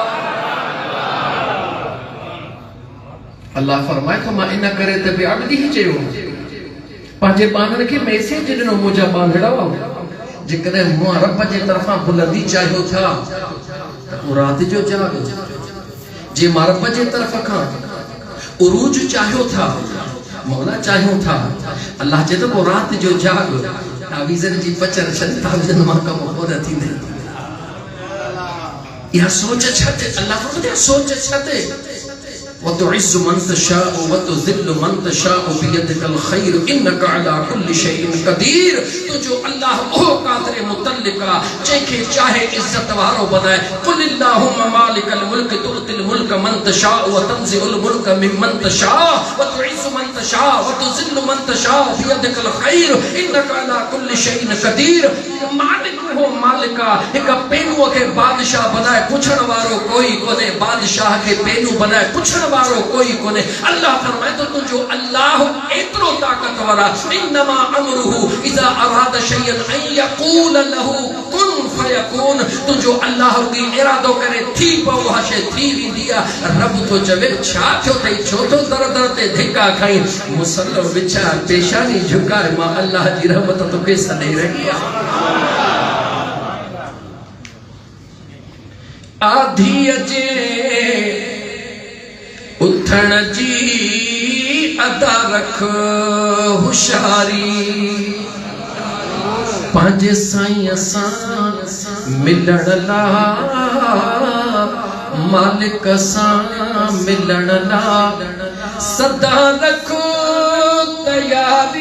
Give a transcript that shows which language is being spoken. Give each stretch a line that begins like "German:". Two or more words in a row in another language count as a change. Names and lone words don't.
Sindhi: अल्लाह फरमाए तो मां इन करे त बेअदबी चयो पंहिंजे बाननि खे मैसेज ॾिनो मुंहिंजा बांधड़ा जेकॾहिं मूं रब जे तरफ़ां बुलंदी चाहियो था त रात जो जाग, जे मां रब जे तरफ़ खां उरूज चाहियो था मौला चाहियो था अल्लाह जे तो रात जो जाग तावीज़न जी पचर छॾ तावीज़न मां कम कोन थींदे। या सोच छॾ अल्लाह फरमाए सोच छॾ
Arabic: وتعز من تشاء وتذل من تشاء بيدك الخير إنك على كل شيء قدير.
Sindhi: तो जो अल्लाह ओ कादर मुतल्लिका जंहिंखे चाहे इज्जत वारो बनाए
Arabic: قل اللهم مالك الملك تؤتي الملك من تشاء وتنزع الملك ممن تشاء وتعز من تشاء وتذل من تشاء بيدك الخير إنك على كل شيء قدير.
Sindhi: मालिक हो मालिका एक पेनू के बादशाह बनाए पुछण वारो कोई कोने, बादशाह के पेनू बनाए पुछण वारो कोई कोने। अल्लाह फरमाए तो तुझो अल्लाह एतरो ताकतवर आहे
Arabic: إنما أمره إذا أراد شيئا أن يقول له كن فيكون.
Sindhi: तुझो अल्लाह की इरादो करे थी पवो हा शइ थी वेंदी आहे। रब तो चवे छा थियो तई छो तो दर दर ते धिका खाई मुसल्लो विछा पेशानी झुकाए मां अल्लाह जी रहमत तोखे सॾे रही आहे। आधी जे उथण जी अदा रख हुशारी पंहिंजे साईं सां मिलण ला मालिक सां मिलण ला सदा रख तयारी।